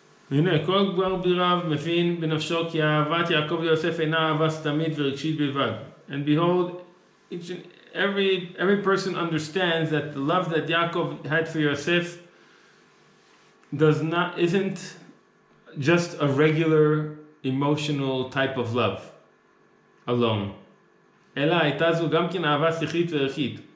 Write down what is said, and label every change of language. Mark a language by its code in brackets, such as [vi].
[he] הנה, כל כבר ביריו מבין בנפשו כי אהבת יעקב ליוסף אינה אהבה סתמית ורגשית בלבד. [en] And behold, every person understands that the love that Yaakov had for Yosef isn't just a regular emotional type of love alone. [he] אלא הייתה זו גם כן אהבה שכלית וערכית.